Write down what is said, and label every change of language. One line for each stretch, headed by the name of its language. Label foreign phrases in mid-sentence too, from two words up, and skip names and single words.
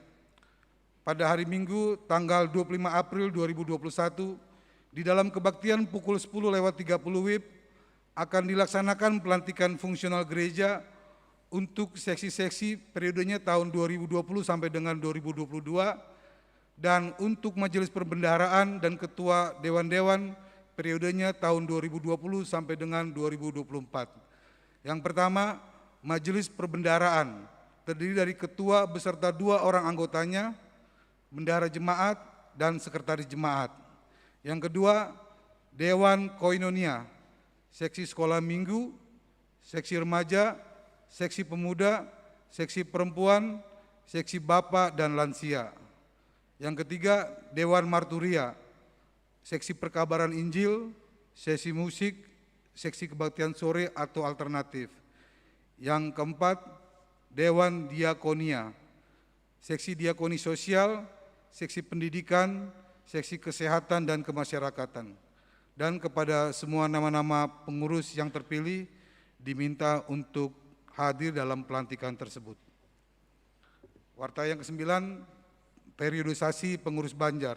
Indonesian: Pada hari Minggu tanggal 25 April 2021, di dalam kebaktian pukul 10.30 WIB, akan dilaksanakan pelantikan fungsional gereja untuk seksi-seksi periodenya tahun 2020 sampai dengan 2022 dan untuk majelis perbendaharaan dan ketua dewan-dewan periodenya tahun 2020 sampai dengan 2024. Yang pertama, majelis perbendaharaan terdiri dari ketua beserta 2 orang anggotanya, bendahara jemaat dan sekretaris jemaat. Yang kedua, dewan koinonia, seksi sekolah minggu, seksi remaja, seksi pemuda, seksi perempuan, seksi bapak dan lansia. Yang ketiga, dewan marturia, seksi perkabaran Injil, sesi musik, seksi kebaktian sore atau alternatif. Yang keempat, dewan diakonia, seksi diakoni sosial, seksi pendidikan, seksi kesehatan dan kemasyarakatan. Dan kepada semua nama-nama pengurus yang terpilih diminta untuk hadir dalam pelantikan tersebut. Warta yang ke-9, periodisasi pengurus Banjar.